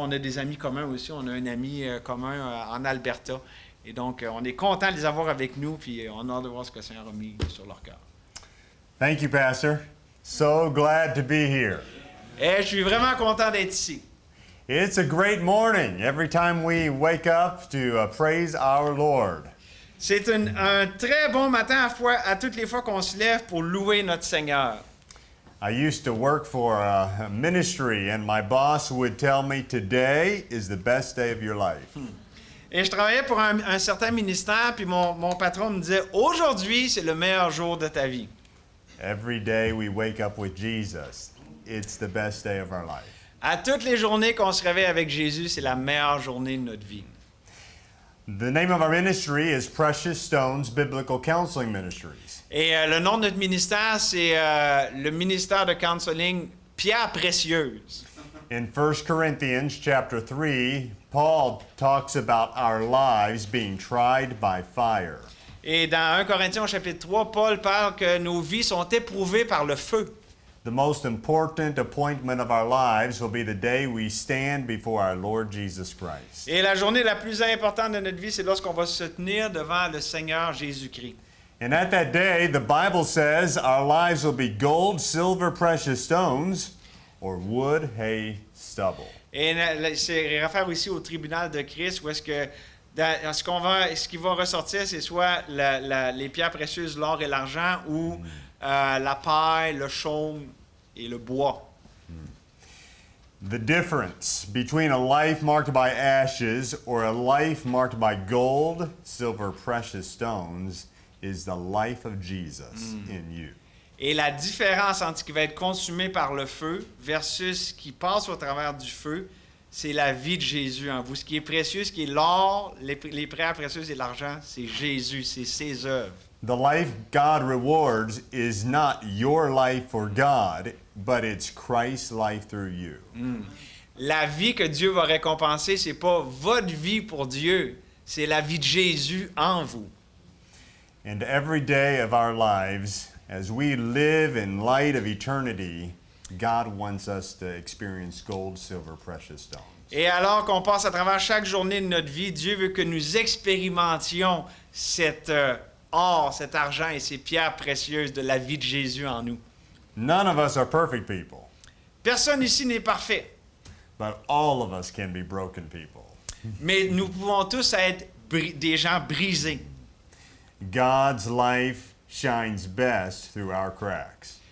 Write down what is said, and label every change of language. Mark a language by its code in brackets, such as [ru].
[fr] On a des amis communs aussi. On a un ami commun en Alberta. Et donc, on est content de les avoir avec nous. Puis on a hâte de voir ce que le Seigneur a mis sur leur cœur. [en] Thank you, Pastor. So glad to be here. [fr] Et je suis vraiment content d'être ici. [en] It's a great morning every time we wake up to praise our Lord. [fr] C'est un très bon matin à toutes les fois qu'on se lève pour louer notre Seigneur. [en] I used to work for a ministry and my boss would tell me today is the best day of your life. [fr] Et je travaillais pour un certain ministère, puis mon patron me disait, aujourd'hui, c'est le meilleur jour de ta vie. [en] Every day we wake up with Jesus, it's the best day of our life. [fr] À toutes les journées qu'on se réveille avec Jésus, c'est la meilleure journée de notre vie. [en] The name of our ministry is Precious Stones Biblical Counseling Ministries. [fr] Et le nom de notre ministère, c'est le ministère de counseling Pierre Précieuse. [en] In 1 Corinthians chapter 3, Paul talks about our lives being tried by fire. [fr] Et dans 1 Corinthiens au chapitre 3, Paul parle que nos vies sont éprouvées par le feu. [en] The most important appointment of our lives will be the day we stand before our Lord Jesus Christ. [fr] Et la journée la plus importante de notre vie, c'est lorsqu'on va se tenir devant le Seigneur Jésus-Christ. [en] And at that day, the Bible says our lives will be gold, silver, precious stones, or wood, hay, stubble. [fr] Et c'est réfère ici au tribunal de Christ, où est-ce que ce qui va ressortir, c'est soit les pierres précieuses, l'or et l'argent, ou la paille, le chaume et le bois. [en] The difference between a life marked by ashes or a life marked by gold, silver, precious stones is the life of Jesus in you. [fr] Et la différence entre ce qui va être consumé par le feu versus ce qui passe au travers du feu, c'est la vie de Jésus en vous. Ce qui est précieux, ce qui est l'or, les pierres précieuses et l'argent, c'est Jésus, c'est ses œuvres. [en] The life God rewards is not your life for God, but it's Christ's life through you. [fr] La vie que Dieu va récompenser, c'est pas votre vie pour Dieu, c'est la vie de Jésus en vous. [en] And every day of our lives, as we live in light of eternity, God wants us to experience gold, silver, precious stones. [fr] Et alors qu'on passe à travers chaque journée de notre vie, Dieu veut que nous expérimentions cet or, cet argent et ces pierres précieuses de la vie de Jésus en nous. [en] None of us are perfect people, [fr] Personne ici n'est parfait, [en] but all of us can be broken people. [fr] mais nous pouvons tous être des gens brisés. [en] God's life shines best through our cracks.